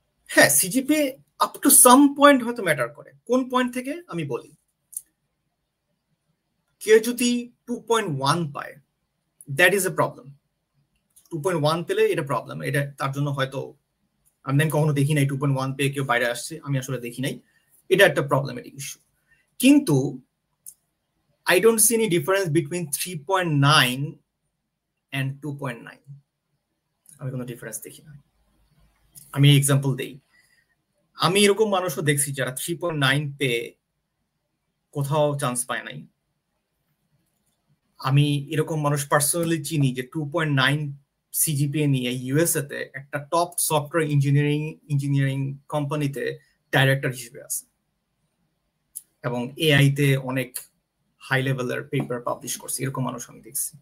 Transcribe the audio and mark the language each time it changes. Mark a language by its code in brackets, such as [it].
[bn] হ্যাঁ, CGPA up to some point হয়তো matter করে। কোন পয়েন্ট থেকে আমি বলি, কেউ যদি 2.1 পায়, [en] That is a problem. [bn] 2.1 পেলে এটা প্রবলেম, এটা তার জন্য হয়তো আমি কখনো দেখি নাই 2.1 পেয়ে কেউ বাইরে আসছে, আমি আসলে দেখি নাই, এটা একটা প্রবলেমেটিক ইস্যু। [en] কিন্তু I don't see any difference between 3.9 and 2.9. [bn] আমি কোনো ডিফারেন্স দেখি না। আমি এক্সাম্পল দেই, আমি এরকম মানুষও দেখছি যারা 3.9 পেয়ে কোথাও চান্স পায় নাই। আমি এরকম মানুষ পার্সোনালি চিনি যে 2.9 সিজিপিএ নিয়ে ইউএসএ তে একটা টপ সফটওয়্যার ইঞ্জিনিয়ারিং কোম্পানিতে ডাইরেক্টর হিসেবে আছে, এবং এআই তে অনেক হাই লেভেলের পেপার পাবলিশ করছে, এরকম মানুষ আমি দেখছি।